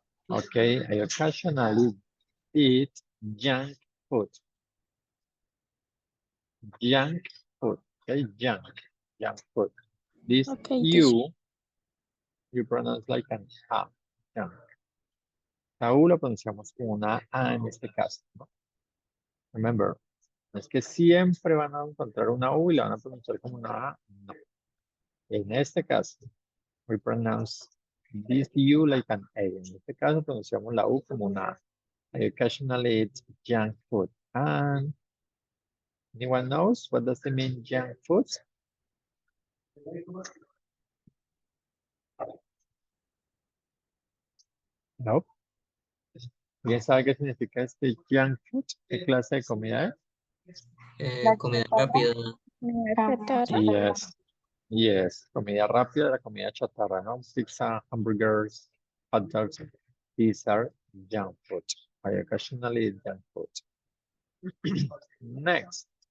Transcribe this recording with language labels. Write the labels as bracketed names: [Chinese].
[English] Okay, I occasionally eat junk food. Junk food, okay, junk food. This Okay, you pronounce like an A, junk. [Spanish] La U la pronunciamos con una A en este caso, ¿no? Remember, no es que siempre van a encontrar una U y la van a pronunciar como una A, no. En este caso, [English] we pronounce this U like an A. [Spanish] En este caso pronunciamos la U como una A. [English] I occasionally eat junk food. And anyone knows what does it mean, junk food? No. [Spanish] ¿Alguien sabe qué significa este junk food? ¿Qué clase de comida es? Comida rápida. chatarra. Yes, comida rápida, la comida chatarra, ¿no? [English] Pizza, hamburgers, hot dogs. These are junk food. I occasionally eat junk food. Next.